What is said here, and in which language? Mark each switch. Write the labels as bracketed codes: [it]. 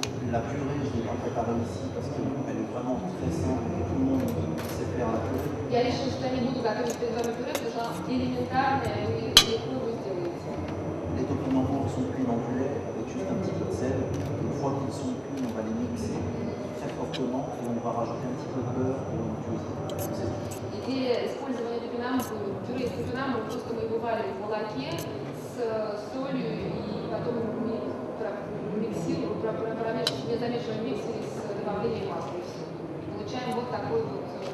[fr] La purée, je ne l'ai pas préparée ici parce qu'elle est vraiment très simple et tout le monde sait faire la purée. [ru] Я решила, что я не буду готовить перед вами пюре, потому что она элементарная и легко вы сделаете. [fr] Les topinambours sont cuits dans du lait avec juste un petit peu de sel. Une fois qu'ils sont cuits, on va les mixer très fortement et on va rajouter un petit peu de beurre pour l'onctuosité. [ru] Идея использования топинамбура, пюре из топинамбура, просто мы его варим в молоке с солью и потом мы миксируем, промешиваем в незамешанном миксере с добавлением масла и все. Получаем вот такой вот